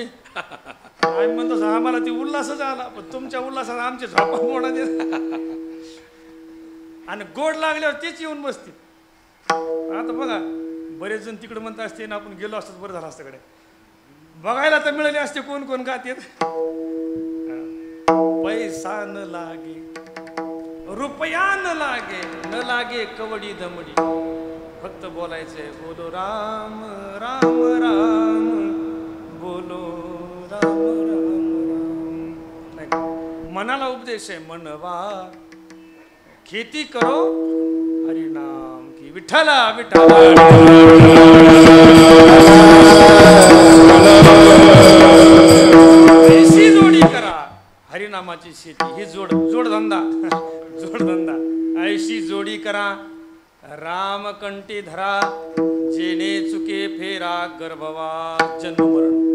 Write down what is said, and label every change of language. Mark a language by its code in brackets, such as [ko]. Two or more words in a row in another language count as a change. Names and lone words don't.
[mr] आम्ही म्हणतो आम्हाला ती उल्हासच आला, पण तुमच्या उल्हासाला आमचे झोपा मोडा दे. आणि गोड लागल्यावर तेच येऊन बसते. आता बघा बरेच जण तिकडे म्हणत असते ना, आपण गेलो असतो बरं झालं असतं कडे बघायला तर मिळाले असते कोण कोण गाते. पैसा न लागे रुपया न लागे कवडी दमडी, फक्त बोलायचंय [hi] बोलो राम राम राम बोलो राम राम राम. [mr] नाही, मनाला उपदेश आहे, [hi] मनवा खेती करो हरिनाम की. [mr] विठ्ठला विठ्ठला ऐशी जोडी करा हरिनामाची शेती. ही जोडधंदा जोडधंदा. ऐशी जोडी करा रामकंठी धरा, जेणे चुके फेरा गर्भवा जन्म मरण.